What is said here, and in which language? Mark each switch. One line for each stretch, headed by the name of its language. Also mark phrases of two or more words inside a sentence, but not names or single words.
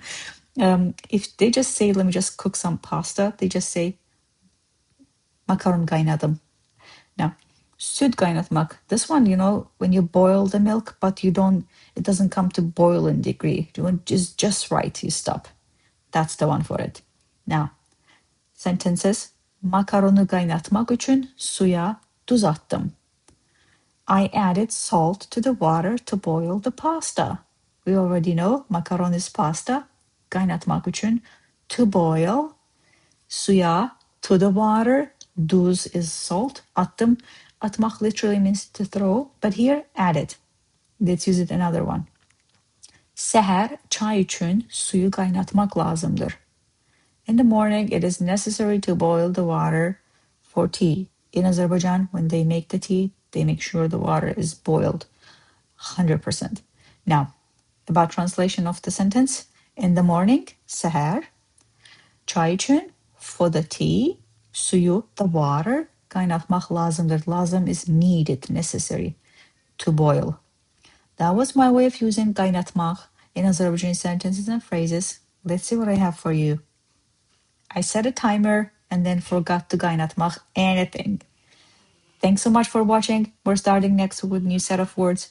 English: If they just say, let me just cook some pasta, they just say
Azerbaijani: makaron kaynadım. Now, süt kaynatmak.
English: This one, when you boil the milk, but it doesn't come to boiling degree. It's just right, you stop. That's the one for it. Now, sentences.
Azerbaijani: Makaronu kaynatmak üçün suya tuz attım.
English: I added salt to the water to boil the pasta. We already know makaron is pasta.
Azerbaijani: Kaynatmak üçün
English: to boil. Suya, to the water. Tuz is salt. Attım. Atmak literally means to throw, but here added. Let's use it another one.
Azerbaijani: Səhər çay üçün suyu qaynatmaq lazımdır.
English: In the morning, it is necessary to boil the water for tea. In Azerbaijan, when they make the tea, they make sure the water is boiled 100%. Now, about translation of the sentence. In the morning,
Azerbaijani: Səhər, çay üçün,
English: for the tea, suyu, the water,
Azerbaijani: qaynatmaq lazımdır.
English: Lazım is needed, necessary, to boil. That was my way of using qaynatmaq in Azerbaijani sentences and phrases. Let's see what I have for you. I set a timer and then forgot to qaynatmaq anything. Thanks so much for watching. We're starting next with a new set of words.